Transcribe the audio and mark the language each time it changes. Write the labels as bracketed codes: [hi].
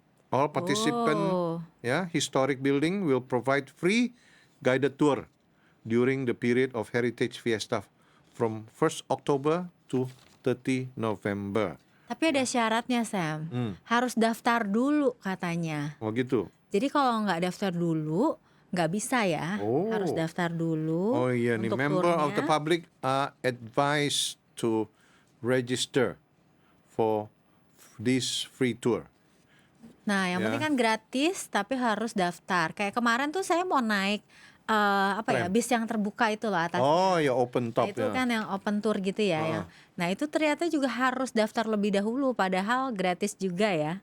[en] All participant historic building will provide free guided tour during the period of Heritage Fiesta from 1st October to 30 November. [id] Tapi ada syaratnya, Sam. Harus daftar dulu katanya. Oh gitu. Jadi kalau nggak daftar dulu nggak bisa ya. Harus daftar dulu. Oh iya nih, [en] member of the public are advised to register for this free tour. [id] Nah, yang penting kan gratis, tapi harus daftar. Kayak kemarin tuh saya mau naik bis yang terbuka itu loh atasnya. Oh ya, open top. Nah, itu kan yang open tour gitu ya. Nah, itu ternyata juga harus daftar lebih dahulu, padahal gratis juga ya.